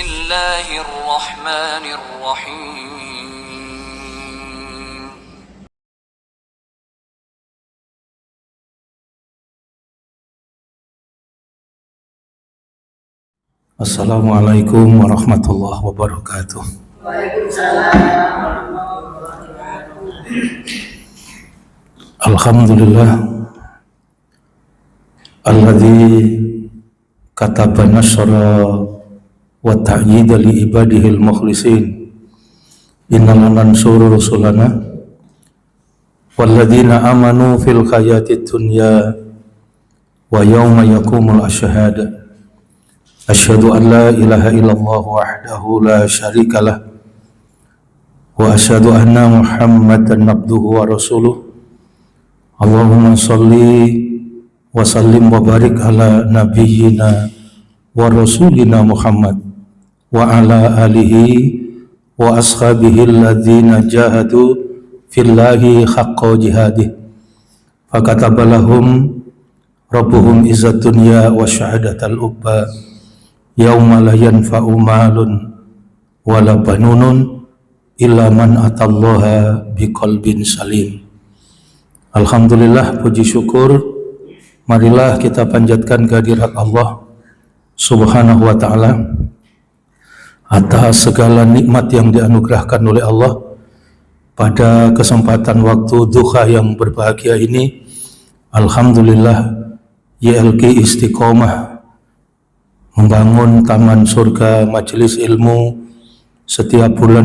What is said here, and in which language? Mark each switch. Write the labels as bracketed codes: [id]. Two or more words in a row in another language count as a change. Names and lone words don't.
[ar] الله الرحمن الرحيم السلام عليكم ورحمة الله وبركاته. الحمد لله الذي كتب النصر والتأييد لعباده المخلصين إنا لننصر رسلنا والذين آمنوا في الحياة الدنيا ويوم يقوم الأشهاد. أشهد أن لا إله إلا الله وحده لا شريك له وأشهد أن محمدا عبده ورسوله. اللهم صل وسلم وبارك على نبينا ورسولنا محمد وعلى آله وأصحابه الذين جاهدوا في الله حق جهاده فكتب لهم ربهم عزة الدنيا وشهادة العقبى يوم لا ينفع مال ولا بنون إلا من أتى الله بقلب سليم. [id] Alhamdulillah, puji syukur marilah kita panjatkan kehadirat Allah [ar] سبحانه وتعالى [id] atas segala nikmat yang dianugerahkan oleh Allah pada kesempatan waktu duha yang berbahagia ini. Alhamdulillah, YLQ Istiqomah membangun taman surga majelis ilmu setiap bulan.